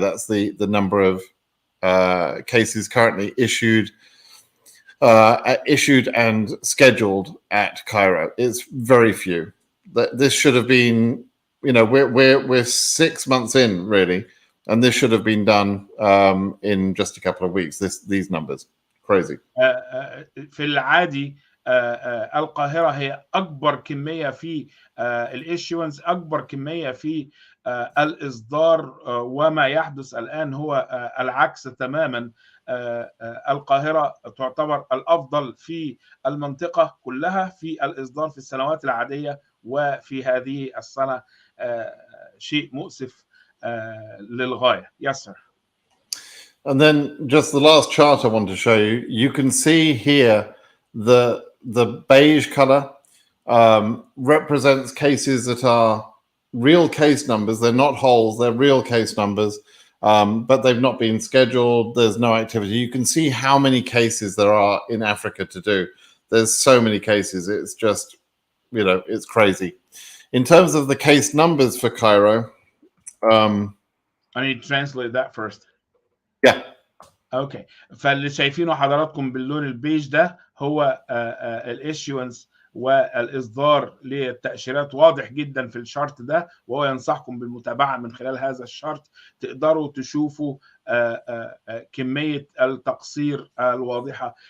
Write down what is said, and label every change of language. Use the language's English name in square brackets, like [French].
[English] That's the number of cases currently issued and scheduled at Cairo. It's very few. This should have been, you know, we're 6 months in really, and this should have been done in just a couple of weeks. These numbers crazy. [Arabic] في العادي القاهرة هي أكبر كمية في الإيشوانس، أكبر كمية في الإصدار، وما يحدث الآن هو العكس تماما. القاهرة تعتبر الأفضل في المنطقة كلها في الإصدار في السنوات العادية، وفي هذه السنة شيء مؤسف للغاية. [English] Yes sir. And then just the last chart I want to show you. You can see here the beige color represents cases that are real case numbers. They're not holes, they're real case numbers, but they've not been scheduled. There's no activity. You can see how many cases there are in Africa to do. There's so many cases. It's just, you know, it's crazy. In terms of the case numbers for Cairo, I need to translate that first. Yeah. Okay. [Arabic] فاللي شايفينه حضراتكم باللون البيج ده هو الاسيونس والاصدار للتاشيرات، واضح جدا في الشارت ده، وهو ينصحكم بالمتابعه من خلال هذا الشارت. تقدروا تشوفوا كميه التقصير الواضحه.